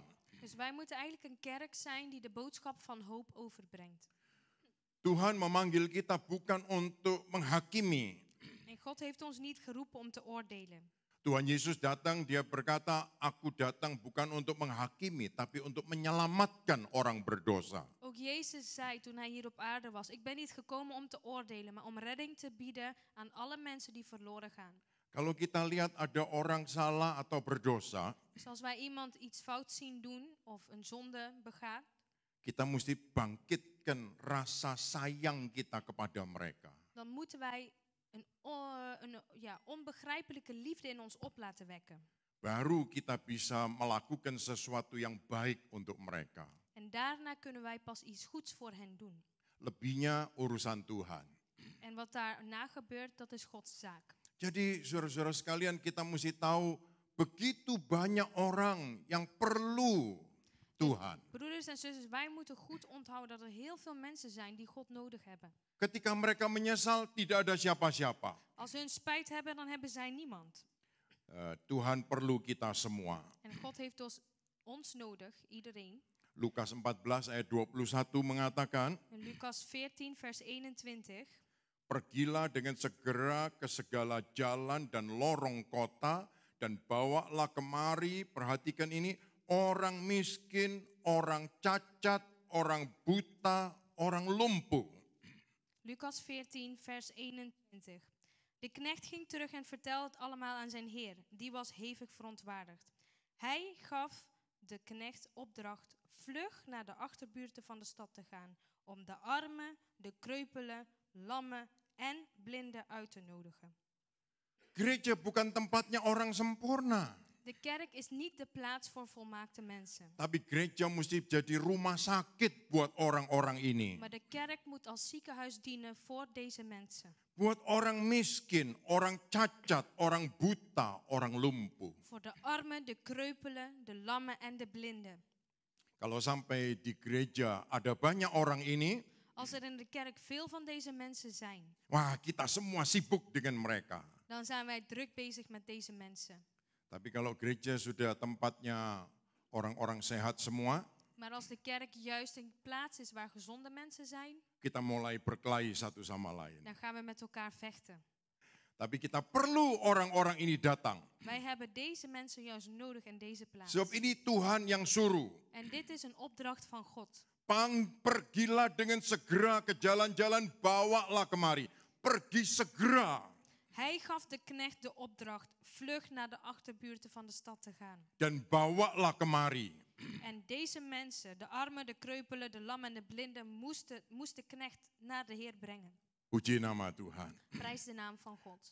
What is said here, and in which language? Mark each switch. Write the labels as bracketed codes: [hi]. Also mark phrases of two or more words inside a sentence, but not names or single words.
[nl] Dus wij moeten eigenlijk een kerk zijn die de boodschap van hoop overbrengt. [id] Tuhan memanggil kita bukan untuk menghakimi. [nl] En God heeft ons niet geroepen om te oordelen. [id] Tuhan Yesus datang, dia berkata, aku datang bukan untuk menghakimi, tapi untuk menyelamatkan orang berdosa. [nl] Ook Jezus zei toen hij hier op aarde was, ik ben niet gekomen om te oordelen, maar om redding te bieden aan alle mensen die verloren gaan. [id] Kalau kita lihat ada orang salah atau berdosa, [nl] Dus als wij iemand iets fout zien doen of een zonde begaat, [id] kita mesti bangkitkan rasa sayang kita kepada mereka. [nl] dan moeten wij een onbegrijpelijke liefde in ons op laten wekken. [id] Baru kita bisa melakukan sesuatu yang baik untuk mereka. [nl] En daarna kunnen wij pas iets goeds voor hen doen. [id] Lebihnya urusan Tuhan. [nl] En wat daarna gebeurt, dat is Gods zaak. [id] Jadi saudara-saudara sekalian, kita mesti tahu begitu banyak orang yang perlu Tuhan. [nl] Broeders en zusters, wij moeten goed onthouden dat er heel veel mensen zijn die God nodig hebben. [id] Ketika mereka menyesal, tidak ada siapa-siapa. [nl] Als hun spijt hebben, dan hebben zij niemand. [id] Tuhan perlu kita semua. [nl] En God heeft ons nodig, iedereen. [id] Lukas 14 ayat 21 mengatakan, [nl] In Lucas 14 vers 21. [id] pergilah dengan segera ke segala jalan dan lorong kota dan bawalah kemari, perhatikan ini, orang miskin, orang cacat, orang buta, orang lumpuh. [nl] Lucas 14 vers 21. De knecht ging terug en vertelde het allemaal aan zijn heer. Die was hevig verontwaardigd. Hij gaf de knecht opdracht vlug naar de achterbuurten van de stad te gaan, om de armen, de kreupelen, lammen en blinden uit te nodigen. [id] Gereja bukan tempatnya orang sempurna. [nl] De kerk is niet de plaats voor volmaakte mensen. [id] Tapi gereja mesti jadi rumah sakit buat orang-orang ini. [nl] Maar de kerk moet als ziekenhuis dienen voor deze mensen. [id] Buat orang miskin, orang cacat, orang buta, orang lumpuh. [nl] Voor de armen, de kreupelen, de lammen en de blinden. [id] Kalau sampai di gereja ada banyak orang ini, [nl] Als er in de kerk veel van deze mensen zijn, [id] wah kita semua sibuk dengan mereka. [nl] dan zijn wij druk bezig met deze mensen. [id] Tapi kalau gereja sudah tempatnya orang-orang sehat semua, [nl] Maar als de kerk juist een plaats is waar gezonde mensen zijn, [id] kita mulai berkelahi satu sama lain. [nl] dan gaan we met elkaar vechten. [id] Tapi kita perlu orang-orang ini datang. [nl] Wij hebben deze mensen juist nodig in deze plaats. [id] Sebab ini Tuhan yang suruh. [nl] En dit is een opdracht van God. [id] Pergilah dengan segera ke jalan-jalan, bawalah kemari. Pergi segera. [nl] Hij gaf de knecht de opdracht vlug naar de achterbuurten van de stad te gaan. [id] Dan bawalah kemari. [nl] En deze mensen, de armen, de kreupelen, de lammen en de blinden, moest de knecht naar de Heer brengen. [id] Puji nama Tuhan. [nl] Prijs de naam van God.